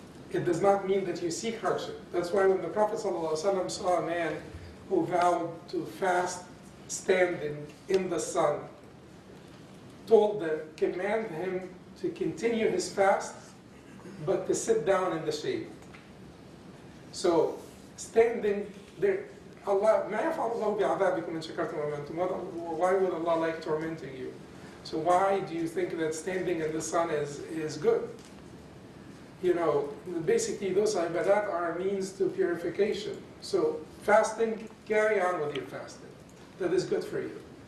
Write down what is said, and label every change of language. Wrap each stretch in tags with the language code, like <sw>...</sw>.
<en>It does not mean that you seek hardship. That's why when the Prophet ﷺ saw a man who vowed to fast standing in the sun told them, command him to continue his fast, but to sit down in the shade. So standing there, Allah,</en> <ar>ما يفعل الله بعذابكم إن شكرتم وآمنتم.</ar> <en>Why would Allah like tormenting you? So why do you think that standing in the sun is good? You know, basically those ibadat are a means to purification. So fasting, carry on with your fasting. That is good for you.</en>